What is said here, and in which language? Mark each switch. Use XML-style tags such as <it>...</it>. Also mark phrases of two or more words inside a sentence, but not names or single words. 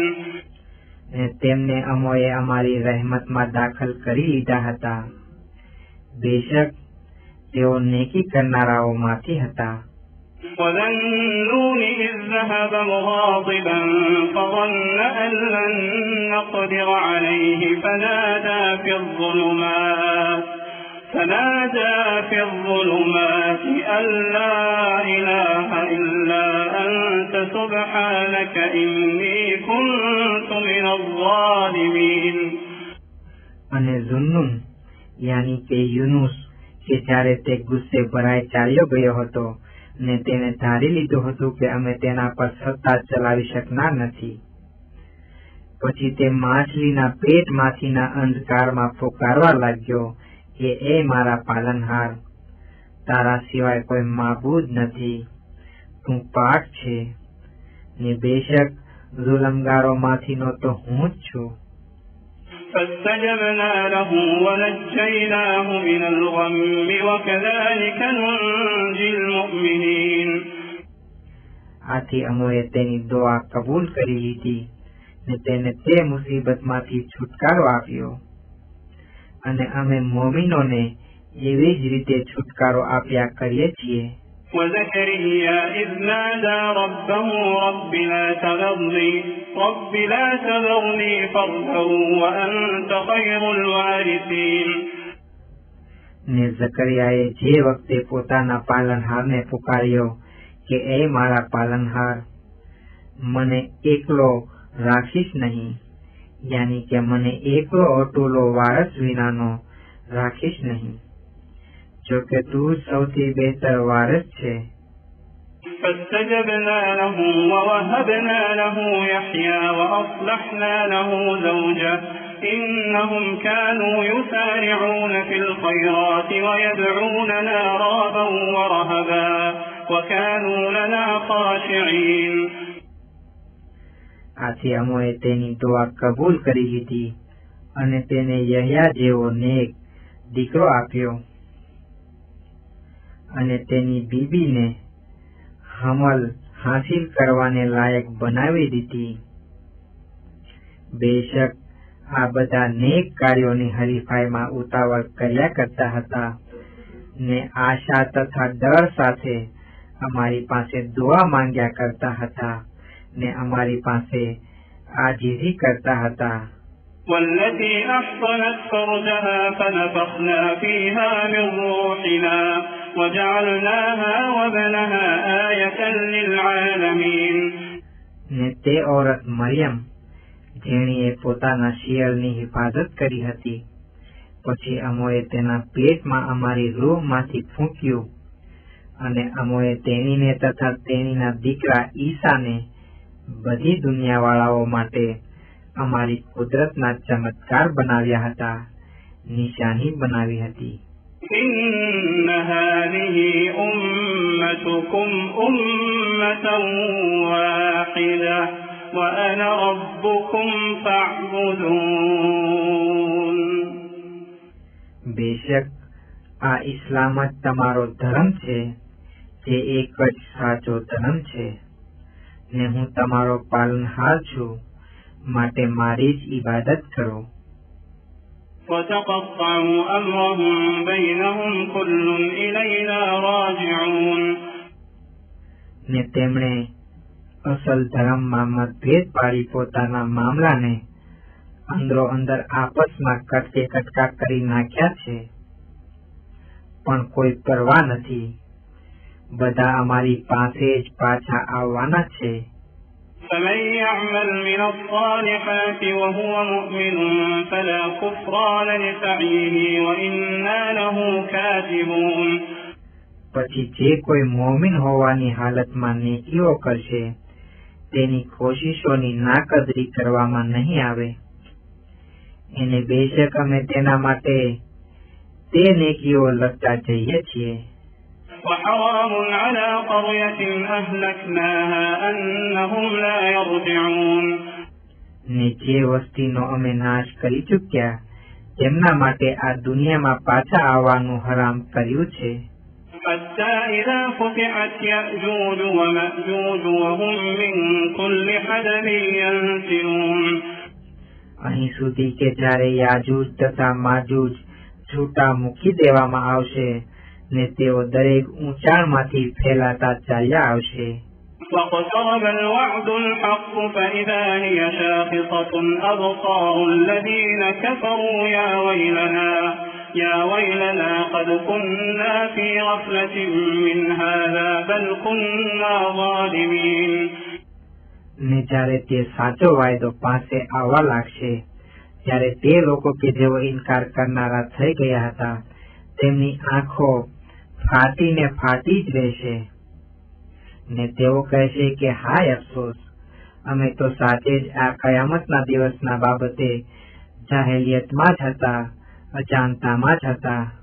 <gu>ને તેમને અમોએ અમારી રહેમતમાં દાખલ કરી લીધા હતા. બેશક તેઓ નેકી કરનારાઓ માંથી હતા.</gu> <ar>وذا النون إذ ذهب مغاضبا فظن أن لن نقدر عليه فنادى في الظلمات أن لا إله إلا أنت سبحانك إني كنت من الظالمين.</ar> <gu>અને ઝુન્નુન યાની કે યુનુસ કે જ્યારે તે ગુસ્સે ભરાઈ ચાલ્યો ગયો હતો ને તેને ધારી લીધું હતું કે અમે તેના પર સત્તા ચલાવી શકનાર નથી, પછી તે માછલીના પેટમાંથીના અંધકારમાં પુકારવા લાગ્યો કે એ મારા પાલનહાર, તારા સિવાય કોઈ માબૂદ નથી, તું પાક છે ને બેશક ઝુલમગારોમાંથીનો તો હું જ છું.</gu> <ar>فاستجبنا له ونجيناه من الغم وكذلك ننجي المؤمنين.</ar> <gu>આથી અમે તેની દુઆ કબૂલ કરી લીધી ને તેને તે મુસીબતમાંથી છુટકારો આપ્યો, અને અમે મોમિનોને એવી જ રીતે છુટકારો આપ્યા કરીએ છીએ.</gu> <ar>وزكريا إذ نادى ربه رب لا تذرني فردا وأنت خير الوارثين.</ar> <gu>ને ઝકરિયાએ જે વખતે પોતાના પાલનહારને પુકાર્યો કે એ મારા પાલનહાર, મને એકલો રાખીશ નહીં, યાની કે મને એકલો અટૂલો વારસ વિનાનો રાખીશ નહીં, જો કે તું સૌથી બહેતર વારસ છે.</gu> <ar>فاستجبنا له ووهبنا له يحيى وأصلحنا له زوجه إنهم كانوا يسارعون في الخيرات ويدعوننا رغبا ورهبا وكانوا لنا خاشعين.</ar> <gu>આથી અમે તેની દુઆ કબૂલ કરી લીધી અને તેને યહ્યા જેવો નેક દીકરો આપ્યો, અને તેની બીબીને હમલ હાસિલ કરવાને લાયક બનાવી દીધી. બેશક આ બધા નેક કાર્યોની હરીફાઈમાં ઉતાવળ કર્યા કરતા હતા ને આશા તથા ડર સાથે અમારી પાસે દુઆ માંગ્યા કરતા હતા ને અમારી પાસે આજીજી કરતા હતા.</gu> <ar>والتي أحصنت فرجها فنفخنا فيها من روحنا وجعلناها وابنها آية للعالمين.</ar> <gu>ને તે ઔરત મરિયમ જેણીએ પોતાના શિયળની હિફાજત કરી હતી, પછી અમોએ તેના પેટમાં અમારી રૂહમાંથી ફૂંક્યું, અને અમોએ તેણીને તથા તેણીના દીકરા ઈસાને બધી દુનિયાવાળાઓ માટે અમારી કુદરતના ચમત્કાર બનાવ્યા હતા, નિશાની બનાવી હતી.</gu> <ar>إن هذه أمتكم أمة واحدة وأنا ربكم فاعبدون.</ar> <gu>બેશક આ ઇસ્લામ જ તમારો ધર્મ છે, જે એક જ સાચો ધર્મ છે, ને હું તમારો પાલનહાર છું, માટે મારી જ ઇબાદત કરો.</gu> <ar>وتقطعوا أمرهم بينهم كل إلينا راجعون.</ar> <gu>ને તેમણે અસલ ધર્મમાં મતભેદ પાડી પોતાના મામલાને અંદરો અંદર આપસમાં કટકે કટકા કરી નાખ્યા છે, પણ કોઈ પરવા નથી, બધા અમારી પાસે જ પાછા આવવાના છે.</gu> <ar>فمن يعمل من الصالحات وهو مؤمن فلا كفران لسعيه وإنا له كاتبون.</ar> <gu>પછી જે કોઈ મોમિન હોવાની હાલતમાં નેકીઓ કરશે તેની કોશિશોની નાકદરી કરવામાં નહીં આવે, એને બેશક અમે તેના માટે તે નેકીઓ લખતા જઈએ છીએ.</gu> <ar>وحرام على قرية أهلكناها أنهم لا يرجعون.</ar> <gu>ને જે વસ્તીનો અમે નાશ કરી ચૂક્યા તેમના માટે આ દુનિયામાં પાછા આવવાનું હરામ કર્યું છે.</gu> <ar>حتى إذا فتحت يأجوج ومأجوج وهم من كل حدب ينسلون.</ar> <gu>અહીં સુધી કે જ્યારે યાજૂજ તથા માજૂજ છૂટા મૂકી દેવામાં આવશે ને તેઓ દરેક ઊંચાણમાંથી ફેલાતા ચાલ્યા આવશે.</gu> <ar>واقترب الوعد الحق فإذا هي شاخصة أبصار الذين كفروا يا ويلنا قد كنا في غفلة من هذا بل كنا ظالمين.</ar> <gu>ને જ્યારે તે સાચો વાયદો પાસે આવવા લાગશે ત્યારે તે લોકો કે જેઓ ઇનકાર કરનારા થઈ ગયા હતા તેમની આંખો ફાટીને ફાટી જ રહેશે ને તેઓ કહેશે કે હાય અફસોસ, અમે તો સાચે જ આ કયામતના દિવસના બાબતે જાહેલિયતમાં જ હતા, અજાણતામાં જ હતા.</gu>